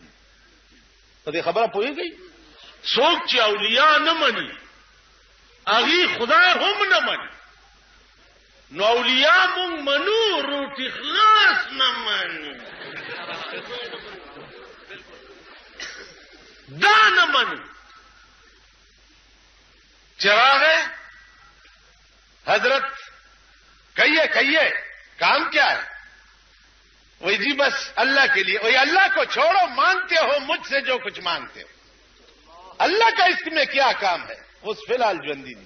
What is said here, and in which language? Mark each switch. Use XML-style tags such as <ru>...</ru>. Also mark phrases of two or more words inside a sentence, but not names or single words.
<ps>په دې خبره پوهیږئ څوک چې اولیاء نه مني هغه خدای هم نه مني. نو اولیاء مونږ منو روټي خلاص نه منو دا نه منو.</ps> <ur>چراغ حضرت کہیے کام کیا ہے؟ وہی جی بس اللہ کے لیے. وہی اللہ کو چھوڑو مانگتے ہو مجھ سے جو کچھ مانگتے ہو. اللہ کا اس میں کیا کام ہے؟ اس فی الحال جوندی نہیں.</ur>